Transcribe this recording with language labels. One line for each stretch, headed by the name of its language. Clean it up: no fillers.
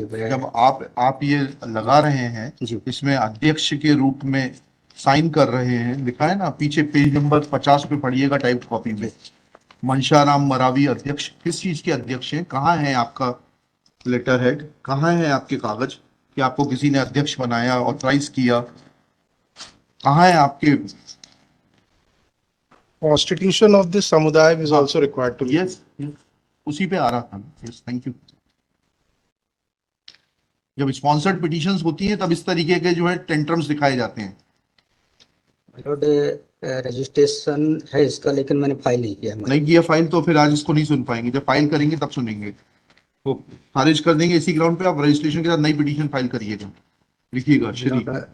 Hindi: जब आप ये लगा रहे हैं, इसमें अध्यक्ष के रूप में साइन कर रहे हैं, लिखा है ना पीछे पेज नंबर 50 पे पढ़िएगा टाइप कॉपी में, मनशाराम मरावी अध्यक्ष। किस चीज के अध्यक्ष हैं? कहाँ है आपका लेटर हेड? कहाँ है आपके कागज कि आपको किसी ने अध्यक्ष बनाया, ऑथराइज किया? कहाँ है आपके?
English: Constitution of this samudaya is also required to be. Yes,
Hindi: उसी पे आ रहा था।
English: Yes, thank you.
Hindi: जब स्पॉन्सर्ड पिटीशंस होती हैं तब इस तरीके के जो है टेंट्रम्स दिखाए जाते हैं। रजिस्ट्रेशन है इसका, लेकिन मैंने फाइल नहीं किया। नहीं किया फाइल तो फिर आज इसको नहीं सुन पाएंगे। जब फाइल करेंगे तब सुनेंगे। वो खारिज कर देंगे इसी ग्राउंड पे। आप रजिस्ट्रेशन के साथ नई पिटीशन फाइल करिएगा, लिखिएगा श्री।